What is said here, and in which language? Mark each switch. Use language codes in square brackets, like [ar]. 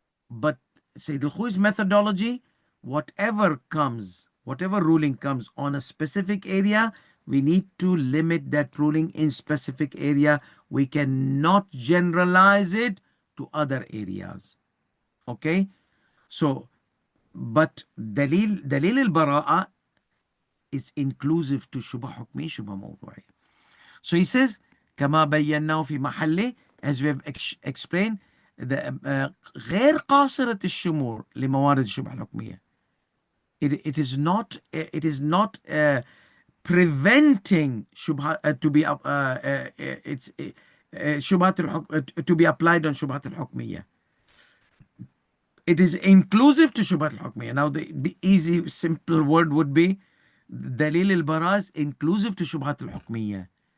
[en] But Sayyid Al-Khoei's methodology, whatever ruling comes on a specific area, we need to limit that ruling in specific area. We cannot generalize it to other areas. Okay? So, but dalil al-bara'a is inclusive to shubha hukmi, shubha mawdu'i. So he says, [ar] كما بيناه في محله, [en] as we have explained, [ar] غير قاصرة الشمول لموارد الشبهة الحكمية. [en] It is not preventing shubha to be it's shubhat to be applied on shubhat al-hukmiyya. It is inclusive to shubhat al-hukmiyya. Now the easy simple word would be dalil al-bara is inclusive to shubhat al-hukmiyya.